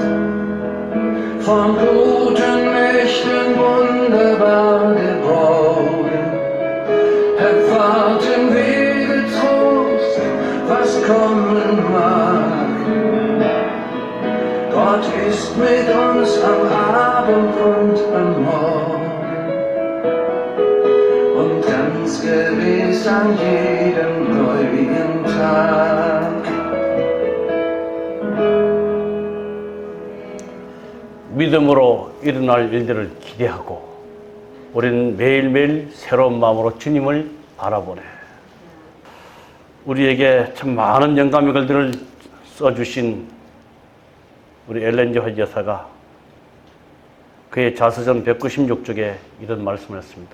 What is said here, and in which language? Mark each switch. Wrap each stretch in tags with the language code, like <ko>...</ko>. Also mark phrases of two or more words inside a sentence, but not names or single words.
<de>Von guten Mächten wunderbar geborgen, erwarten wir kommen mag. Gott ist mit uns am Abend und am Morgen und ganz gewiss an jedem neuen Tag.</de> <ko>믿음으로 일어날 일들을 기대하고 우리는 매일매일 새로운 마음으로 주님을 바라보네. 우리에게 참 많은 영감의 글들을 써주신 우리 엘렌 화이트 여사가 그의 자서전 196쪽에 이런 말씀을 했습니다.</ko>